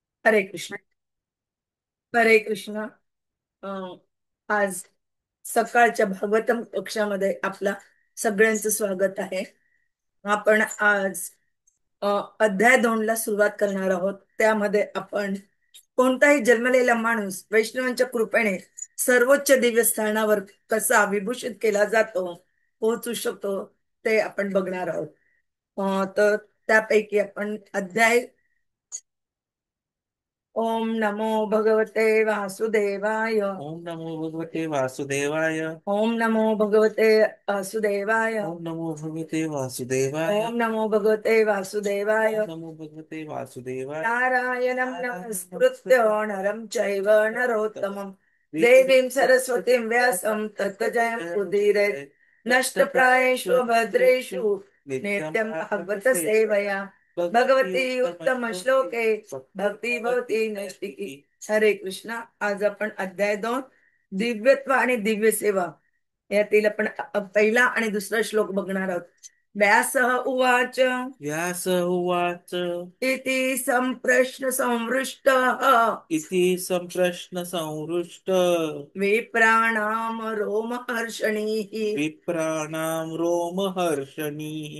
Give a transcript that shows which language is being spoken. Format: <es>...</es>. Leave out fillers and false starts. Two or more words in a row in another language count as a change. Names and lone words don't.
<sa>हरे कृष्ण. हरे कृष्ण.</sa> <mr>अं, आज सकाळच्या भागवतम कक्षामध्ये आपला सगळ्यांचं स्वागत आहे. आपण आज अध्याय 2 ला सुरुवात करणार आहोत. त्यामध्ये आपण कोणताही जन्मलेला माणूस वैष्णवांच्या कृपेने सर्वोच्च दिव्य स्थानावर कसा विभूषित केला जातो, पोहोचू शकतो, ते आपण बघणार आहोत. तर त्यापैकी आपण अध्याय</mr> <sa>ओम नमो भगवते वासुदेवाय. ओम नमो भगवते वासुदेवाय। ओम नमो भगवते वासुदेवाय. ओम नमो भगवते वासुदेवाय। ओम नमो भगवते वासुदेवाय. ओम नमो भगवते वासुदेवाय। नारायणं नमस्कृत्य नरं चैव नरोत्तमं देवीं सरस्वतीं व्यासं ततो जयमुदीरयेत्. नष्टप्रायेषु भद्रेषु नित्यं भागवत सेवया भगवती उत्तम श्लोके भक्ती भवती नैष्टिकी. हरे कृष्णा.</sa> <mr>आज आपण अध्याय 2 दिव्यत्व आणि दिव्य सेवा यातील आपण पहिला आणि दुसरा श्लोक बघणार आहोत.</mr> <sa>व्यासः उवाच व्यास उवाच इति संप्रश्न संवृष्टः इति सम्प्रश्न संहृष्ट विप्राणाम रोमहर्षणीः विप्राणां रोमहर्षणीः</sa>